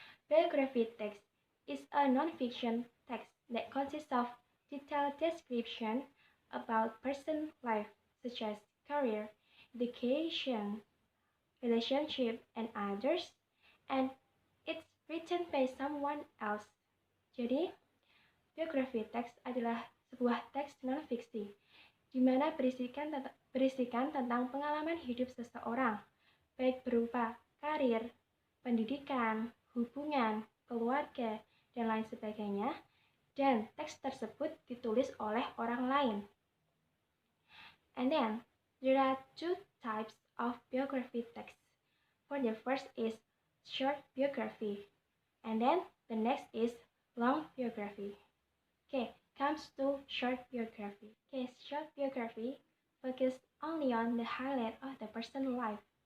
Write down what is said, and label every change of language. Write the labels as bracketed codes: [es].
[en] Biography text is a non-fiction text that consists of detailed description about person life such as career, education, relationship, and others, and it's written by someone else. [id] Jadi, biografi teks adalah sebuah teks non-fiksi di mana berisikan tentang pengalaman hidup seseorang, baik berupa karir, pendidikan, hubungan, keluarga, dan lain sebagainya, dan teks tersebut ditulis oleh orang lain. [en] And then, there are two types of biography text. For the first is short biography, and then the next is long biography. Okay, comes to short biography. Okay, short biography focus only on the highlight of the person's life.